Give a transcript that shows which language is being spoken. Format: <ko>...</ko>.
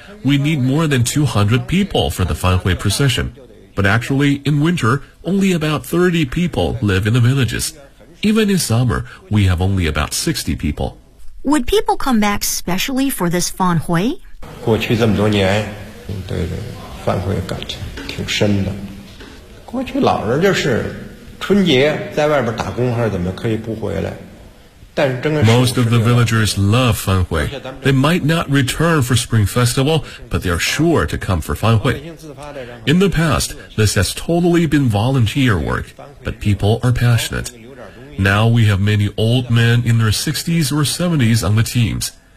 <en>We need more than 200 people for the Fan Hui procession. But actually, in winter, only about 30 people live in the villages. Even in summer, we have only about 60 people. Would people come back specially for this Fan Hui?</en> <zh>过去这么多年，对Fan Hui感情挺深的。过去老人就是春节在外边打工还是怎么，可以不回来。</zh> <en>Most of the villagers love Fan Hui. They might not return for Spring Festival, but they are sure to come for Fan Hui. In the past, this has totally been volunteer work, but people are passionate. Now we have many old men in their 60s or 70s on the teams.</en>